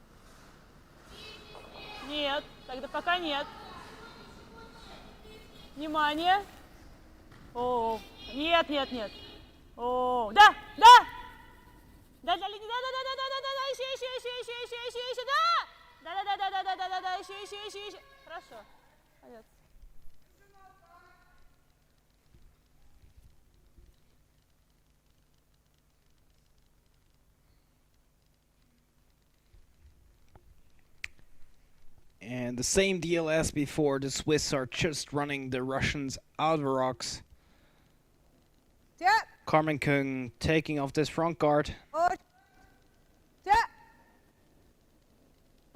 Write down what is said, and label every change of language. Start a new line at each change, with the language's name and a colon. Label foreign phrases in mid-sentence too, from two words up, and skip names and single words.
Russian: Нет, тогда пока нет. Внимание. О, нет, нет, нет. О, да, да. Да, да, линия, да, ищи, да. Ищи. Хорошо. Молодец.
English: And the same deal as before, the Swiss are just running the Russians out of the rocks. Carmen Kung taking off this front guard.